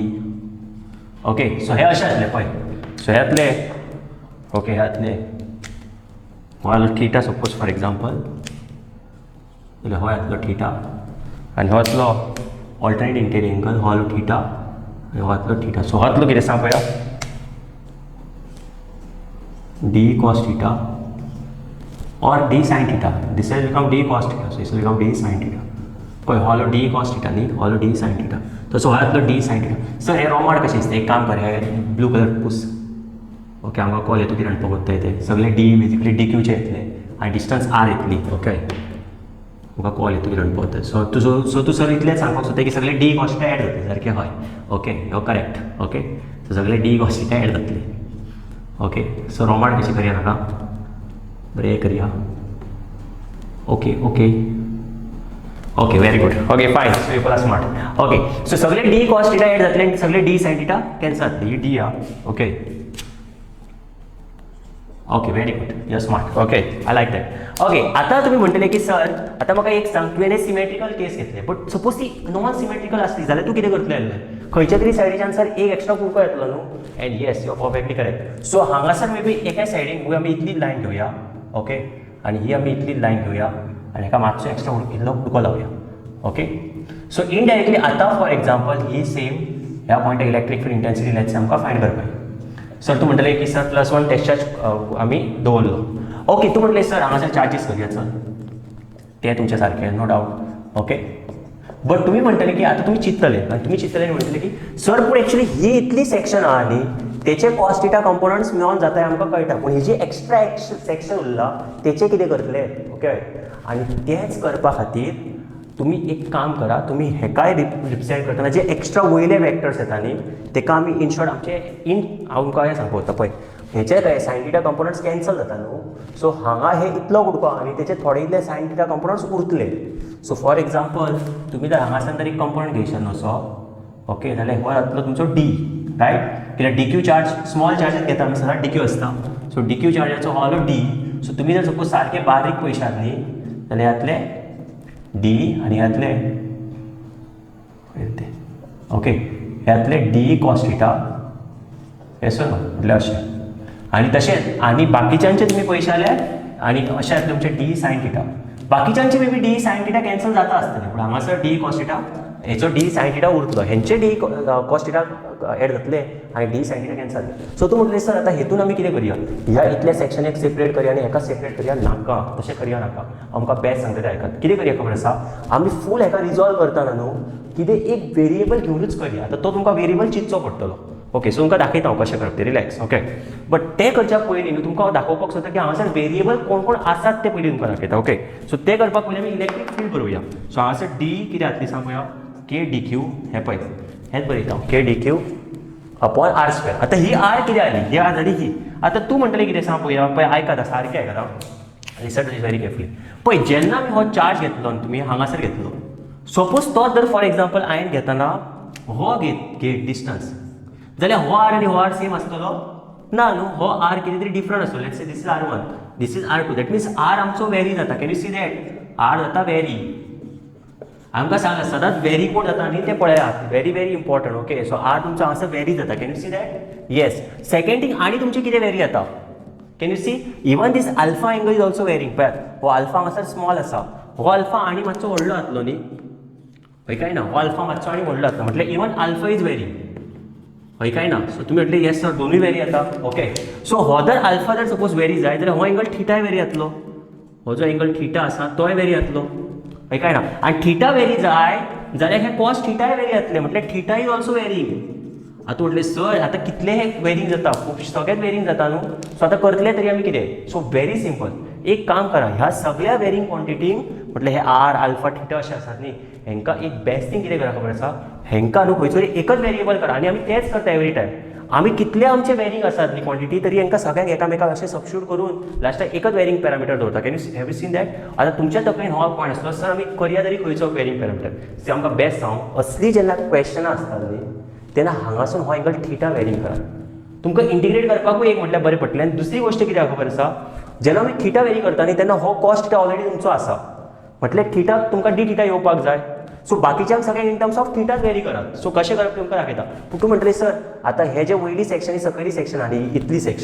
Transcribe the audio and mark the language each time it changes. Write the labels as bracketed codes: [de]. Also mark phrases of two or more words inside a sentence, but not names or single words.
[kok] ओके, सो हे अशें जातलें पळय. सो हे जातले ओके, हे जातले हो जालो थीटा [en] suppose for example, [kok] जाल्यार हो येतलो थीटा आनी हो येतलो [en] alternate interior angle, [kok] हो जालो थीटा आनी हो येतलो थीटा. सो हो येतलो कितें सांग पळया, [en] d cos theta और d sin theta. this will become d cos theta, so this will become d sin theta. [kok] पळय हो जालो [en] d cos theta [kok] न्ही, हो जालो [en] d sin theta. [kok] तसो हो येतलो [en] d sin theta. [kok] सर हे रोमाड कशें दिसता, एक काम कर, हे [en] blue colour [kok] पूस. ओके, आमकां कॉल येतो कितें पळोवता ते सगळे [en] d basically d [kok] क्यूचे येतले आनी डिस्टन्स आर येतली. ओके, म्हाका कॉल येतो कितें पळोवता. सो तूं सर इतलेंच सांगपाक सोदता की सगळे [en] d cos theta [kok] एड जातले, सारकें हय. ओके, हो करेक्ट. ओके, सो सगळे [en] d cos theta [kok] एड जातले. ओके, सो रोमाड कशी करया नाका, बरें करया. [en] okay okay okay, very good. okay, fine. so you are smart. [kok] ओके, सो सगळे [en] d cos theta [kok] एड जातले आनी सगळे [en] d sin theta [kok] कॅन्सल जातली. ही डी हा. [en] okay okay, very good, you are smart. okay, I like that. [kok] ओके, आतां तुमी म्हणटले की सर आतां म्हाका एक सांग, तुवें [en] symmetrical case [kok] घेतले [en] but suppose [kok] ती [en] non symmetrical [kok] आसली जाल्यार तूं कितें करतलें आसलें, खंयच्या तरी सायडीच्यान सर एक एक्स्ट्रा कुडको येतलो न्हू. [en] and yes, you are perfectly correct. [kok] सो हांगासर [en] maybe [kok] एका सायडीन आमी इतली लायन घेवया. ओके, आनी ही आमी इतली लायन घेवया आनी हेका मातसो एक्स्ट्रा इल्लो कुडको लावया. [en] okay, so indirectly [kok] आतां [en] for example [kok] ही सेम ह्या पॉयंटार [en] electric field intensity let's [kok] आमकां फायंड करपाक. सर तूं म्हणटलें की सर +1 [en] test charge [kok] आमी दवरलो. ओके, तूं म्हणटलें सर हांगासर चार्जीस करया. चल, तें तुमचें सारकें, [en] no doubt. okay, but [kok] तुमी म्हणटले की आतां तुमी चिंततले आनी तुमी चिंततले आनी म्हणटले की सर पूण एक्चुअली ही इतली सेक्शन आहा न्ही, तेचे [en] cos theta components [kok] मेळोन जाता आमकां कळटा, पूण ही जी [en] extra section [kok] उरला तेचे कितें करतले. ओके, आनी तेंच करपा खातीर तुमी एक काम करा, तुमी हेकाय रिप्रेझेंट करतना जे एक्स्ट्रा वयले वेक्टर्स येता न्ही तेका आमी [en] in short [kok] आमचे आमकां हें सांगता पळय, हेचे काय [en] sin theta components cancel [kok] जाता न्हू. सो हांगा हे इतलो उडको आनी तेचे थोडे इतले [en] sin theta components [kok] उरतले. [en] so for example [kok] तुमी जर हांगासान जर एक कंपोनंट घेयशात असो, ओके, जाल्यार हो जातलो तुमचो डी, रायट. कित्याक [en] dq charge small charges [kok] घेता आमी सदांच [en] dq [kok] आसता. सो डी क्यू चार्जाचो हो जालो डी. सो तुमी जर सपोज सारके बारीक पळयशात न्ही जाल्यार येतले डी आनी येतले ओके, येतले [en] d cos theta. [kok] येस न्हू, म्हटल्यार अशें. आनी तशेंच आनी बाकीच्यांचे तुमी पळयशे जाल्यार आनी अशें येतले तुमचे [en] d sin theta. [kok] बाकीच्यांचे [en] maybe d sin theta cancel [kok] जाता आसतलें, पूण हांगासर [en] d cos theta [kok] हेचो [en] d sin theta [kok] उरतलो, हेंचे [en] d cos theta [kok] एड जातले आनी [en] d sin theta cancel [kok] जातले. सो तूं म्हटलें सर आतां हेतून आमी कितें करया, ह्या इतल्या सेक्शनाक सेपरेट करया आनी हेका सेपरेट करया. नाका, तशें करया नाका. आमकां बेस्ट सांगता तें आयकात. कितें करया खबर आसा, आमी फूल हेका रिजॉल्व करतना न्हू कितें एक वेरिएबल घेवनूच करया. आतां तो तुमकां वेरिएबल चिंतचो पडटलो. ओके, सो तुमकां दाखयता हांव कशें करप तें, रिलॅक्स. [en] okay, but [kok] तें करच्या पयलीं न्हू तुमकां दाखोवपाक सोदता की हांगासर वेरिएबल कोण कोण आसात ते पयलीं तुमकां दाखयता. [en] okay, so [kok] तें करपाक पयलीं आमी [en] electric field [kok] बरोवया. सो हांगासर डी कितें जातली सांग पळया, [en] k dq. [kok] हें पळय, हेंच बरयता हांव, [en] k dq upon r square. [kok] आतां ही आर कितें जाली, ही आर जाली ही. आतां तूं म्हणटलें कितें सांग पळया, पळय आयकात सारकें आयकात हांव, [en] listen is very carefully. [kok] पळय जेन्ना आमी हो चार्ज घेतलो आनी तुमी हांगासर घेतलो, सपोज तो जर [en] for example [kok] हांवें घेतना हो घेत डिस्टन्स, जाल्यार हो आर आनी हो आर सेम आसतलो ना न्हू. हो आर कितें तरी डिफरंट आसतलो. [en] let's say this is R1, this is R2. that means R [kok] आमचो वेरी जाता. [en] can you see that, [kok] आर जाता वेरी. आमकां सांगला सदांच वेरी कोण जाता न्ही तें पळयात, [en] very very important. okay, so R [kok] तुमचो हांगासर वेरी जाता. [en] can you see that, yes. second thing [kok] आनी तुमचें कितें वेरी जाता, [en] can you see even this alpha angle is also varying [kok] पळयात हो अल्फा हांगासर स्मॉल आसा हो अल्फा आनी मातसो व्हडलो जातलो न्ही हय काय ना हो अल्फा मातसो आनी व्हडलो जातलो म्हटल्यार [en] even alpha is varying [kok] हय काय ना सो तुमी म्हटलें [en] yes sir [kok] दोनूय वेरी येता [en] okay so [kok] हो जर अल्फा जर सपोज वेरी जाय जाल्यार हो एंगल थिटाय वेरी जातलो हो जो एंगल थिटा आसा तोय वेरी जातलो हय काय ना आनी थिटा वेरी जाय जाल्यार हे कॉस थिटाय वेरी जातले म्हटल्यार [en] theta is also varying [kok] आतां म्हटलें सर आतां कितले हे वेरिंग जाता खूब सगळ्यात वेरिंग जाता न्हू सो आतां करतले तरी आमी कितें [en] so very simple [kok] एक काम करा ह्या सगळ्या वेरिंग क्वॉन्टिटींक म्हटल्यार हे आर अल्फा थिटा अशें आसात न्ही हेंकां एक [en] best thing [kok] कितें करा खबर आसा हेंकां न्हू खंयचो एकच वेरिएबल करा आनी आमी तेंच करता [en] every time [kok] आमी कितले आमचे वेरिंग आसात न्ही क्वॉन्टिटी तरी हेंकां सगळ्यांक एकामेकाक अशें सबस्टिट्यूट करून लास्टाक एकच [en] varying parameter [kok] दवरता [en] can you have you seen that [kok] आतां तुमच्या तकलेन हो पॉयंट आसलो सर आमी करया तरी खंयचो [en] varying parameter see [kok] आमकां बेस्ट सांग असली जेन्ना क्वेश्चनां आसतात न्ही तेन्ना हांगासून हो एंगल थिटा वेरिंग करा तुमकां इंटिग्रेट करपाकूय एक म्हटल्यार बरें पडटलें आनी दुसरी गोश्ट कितें खबर आसा जेन्ना आमी थिटा वेरी करता न्ही तेन्ना हो कॉस थिटा ऑलरेडी तुमचो आसा म्हटल्यार थिटा तुमकां [en] d theta [kok] येवपाक जाय सो बाकीच्यांक सगळ्यांक [en] in terms of [kok] थिटाच वेरी करात सो कशें करप तुमकां दाखयता पूण तूं म्हणटलें सर आतां हे जे वयली सेक्शन ही सकयली सेक्शन आनी इतली